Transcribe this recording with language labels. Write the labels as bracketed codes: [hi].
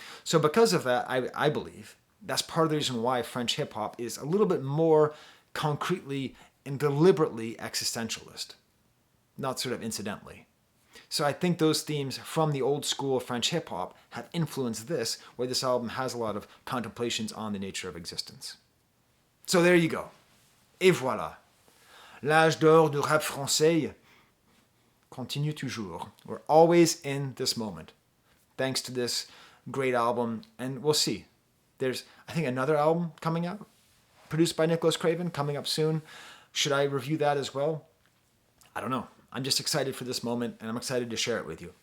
[en] So because of that, I believe that's part of the reason why French hip-hop is a little bit more concretely and deliberately existentialist, not sort of incidentally. So I think those themes from the old school of French hip-hop have influenced this, where this album has a lot of contemplations on the nature of existence. So there you go. Et voilà. [fr] L'âge d'or du rap français continue toujours. [en] We're always in this moment, thanks to this great album. And we'll see. There's, I think, another album coming out, produced by Nicholas Craven, coming up soon. Should I review that as well? I don't know. I'm just excited for this moment, and I'm excited to share it with you.